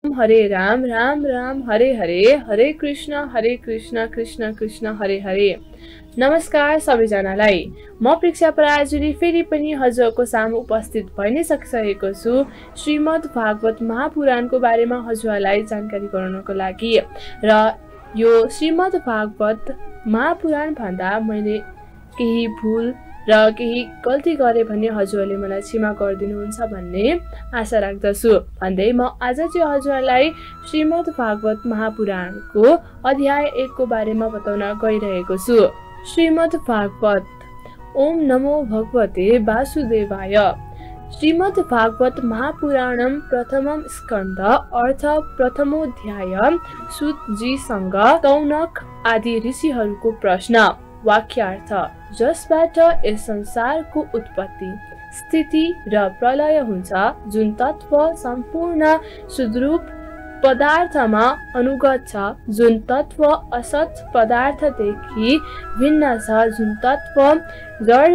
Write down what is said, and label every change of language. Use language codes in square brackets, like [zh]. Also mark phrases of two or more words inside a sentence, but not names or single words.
[sa] हरे राम राम राम हरे हरे, हरे कृष्ण कृष्ण कृष्ण हरे हरे। [ne] नमस्कार सबैजनालाई, म प्रेक्षा पराजुली फेरि पनि हजुरको सामु उपस्थित भइ नै सकिसकेको छु श्रीमद् भागवत महापुराणको बारेमा हजुरलाई जानकारी गराउनको लागि। र यो श्रीमद् भागवत महापुराण भन्दा मैले केही भुल र केही गल्ती गरे भने हजुरले मलाई क्षमा गरिदिनुहुन्छ भन्ने आशा राख्दछु भन्दै म आज चाहिँ हजुरलाई श्रीमद् भागवत महापुराणको अध्याय 1 को बारेमा बताउन गइरहेको छु। [sa] श्रीमद् भागवत। ओम नमो भगवते वासुदेवाय। श्रीमद् भागवत महापुराणम प्रथमम स्कन्द अर्थ प्रथमोध्याय। [ne] सूत जीसँग तौनक आदि ऋषिहरूको प्रश्न। वाक्यार्थ। जसबाट यस संसारको उत्पत्ति, स्थिति र प्रलय हुन्छ, जुन तत्व सम्पूर्ण सुद्रूप पदार्थमा अनुगत छ, जुन तत्व असत पदार्थदेखि भिन्न छ, जुन तत्व जड